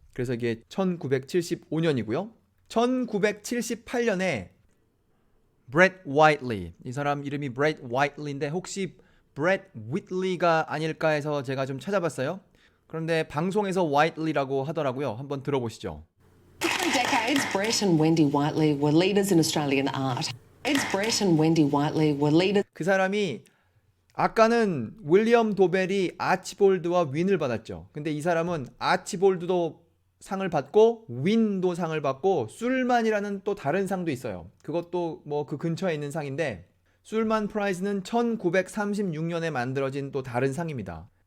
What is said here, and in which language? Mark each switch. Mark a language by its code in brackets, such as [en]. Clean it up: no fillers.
[ko] 그래서 이게 1975년이고요. 1978년에 브렛 화이틀리, 이 사람 이름이 브렛 화이틀리인데 혹시 브렛 위틀리가 아닐까 해서 제가 좀 찾아봤어요. 그런데 방송에서 화이틀리라고 하더라고요. 한번 들어보시죠. [en] For decades, Brett and Wendy Whiteley were leaders in Australian art. Brett and Wendy Whiteley were leaders. [ko] 그 사람이 아까는 윌리엄 도벨이 아치볼드와 윈을 받았죠. 근데 이 사람은 아치볼드도 상을 받고 윈도 상을 받고 술만이라는 또 다른 상도 있어요. 그것도 뭐 그 근처에 있는 상인데 술만 프라이즈는 1936년에 만들어진 또 다른 상입니다.